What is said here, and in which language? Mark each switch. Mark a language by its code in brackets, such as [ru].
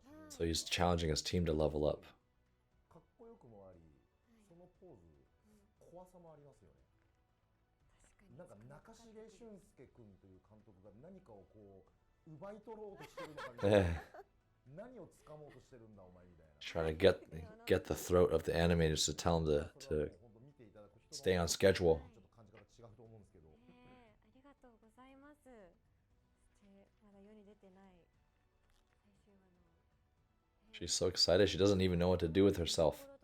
[en] So he's challenging his team to level up. [ja] かっこよくもあり、そのポーズ怖さもありますよね。なんか中重俊介君という監督が何かをこう奪い取ろうとしてるのかみたいな。何を掴もうとしてるんだお前みたいな。 [en] Trying to get the throat of the animators to tell him to stay on schedule. [ja] ちょっと感じ方違うと思うんですけど。ありがとうございます。そしてまだ世に出てない最終話の。 [en] She's so excited, she doesn't even know what to do with herself.